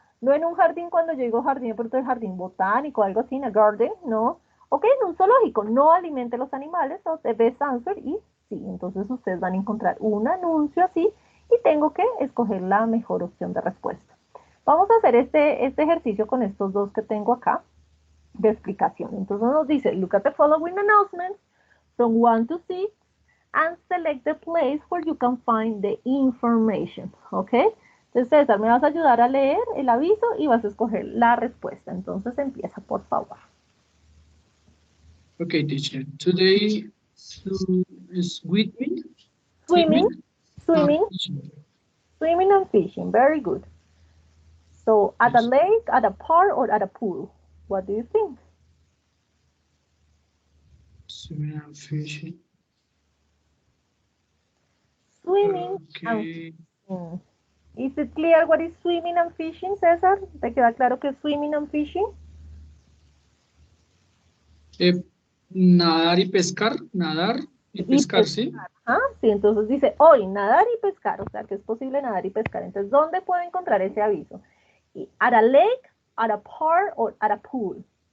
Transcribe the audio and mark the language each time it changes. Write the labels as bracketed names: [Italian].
[Spanish] No en un jardín, cuando yo digo jardín, por el jardín botánico, algo así, [English] in a garden, [Spanish] no. Ok, en un zoológico, no alimente los animales, o [English] the best answer, [Spanish] y sí, entonces ustedes van a encontrar un anuncio así, y tengo que escoger la mejor opción de respuesta. Vamos a hacer este ejercicio con estos dos que tengo acá, de explicación. Entonces nos dice, [English] look at the following announcements, from 1 to 6 and select the place where you can find the information, ¿ok? [Spanish] Entonces, César, me vas a ayudar a leer el aviso y vas a escoger la respuesta. Entonces, empieza, por favor. [English] Okay, teacher. Today is swimming. Swimming, Fishing. swimming and fishing. Very good. So, at a lake, at a park, or at a pool? What do you think? Swimming and fishing. Swimming and Okay. fishing. Is it clear what is swimming and fishing, César? [Spanish] ¿Te queda claro que es [English] swimming and fishing? [Spanish] Nadar y pescar. Nadar y pescar, ¿sí? ¿Ah? Sí, entonces dice hoy nadar y pescar, o sea que es posible nadar y pescar. Entonces, ¿dónde puedo encontrar ese aviso? [English] At a lake, at a park, or at a pool.